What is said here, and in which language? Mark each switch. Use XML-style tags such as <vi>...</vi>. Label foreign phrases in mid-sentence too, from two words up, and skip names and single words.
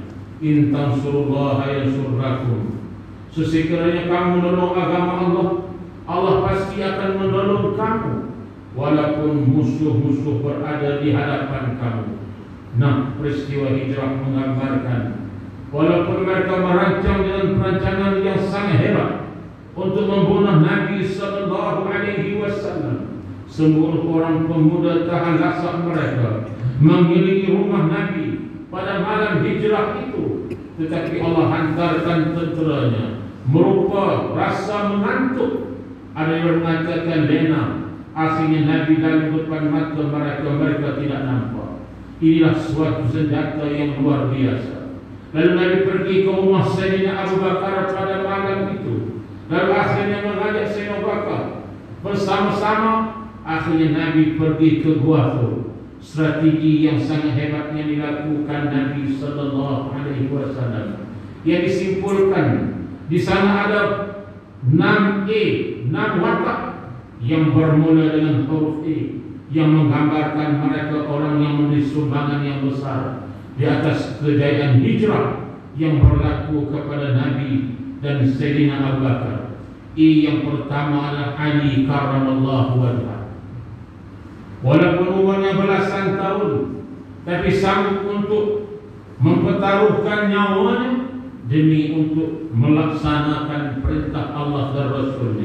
<ar>إن تنصروا الله ينصركم.</ar> <ms>Sekiranya kamu menolong agama Allah, Allah pasti akan menolong kamu, walaupun musuh-musuh berada di hadapan kamu. Nah, peristiwa hijrah menggambarkan, walaupun mereka merancang dengan perancangan yang sangat hebat untuk membunuh Nabi</ms> <ar>صلى الله عليه وسلم,</ar> <ms>semua orang pemuda tahan lasak mereka mengelilingi rumah Nabi pada malam hijrah itu, tetapi Allah hantarkan tenteranya merupa rasa mengantuk. Ada yang mengatakan lena. Akhirnya Nabi dalam depan mata mereka tidak nampak. Inilah suatu senjata yang luar biasa. Lalu Nabi pergi ke rumah Sayyidina Abu Bakar pada malam itu. Lalu akhirnya mengajak Sayyidina Abu Bakar bersama-sama. Akhirnya Nabi pergi ke Gua Thur. Strategi yang sangat hebat yang dilakukan Nabi</ms> <ar>صلى الله عليه وسلم,</ar> <ms>yang disimpulkan di sana ada 6 watak yang bermula dengan huruf E, yang menggambarkan mereka orang yang memberi sumbangan yang besar di atas kejayaan hijrah yang berlaku kepada Nabi dan Sayyidina Abu Bakar. yang pertama adalah Ali</ms> <ar>كرم الله وجهه.</ar> <ms>Walaupun umurnya belasan tahun, tapi sanggup untuk mempertaruhkan nyawanya demi untuk melaksanakan perintah Allah dan Rasulnya.</ms>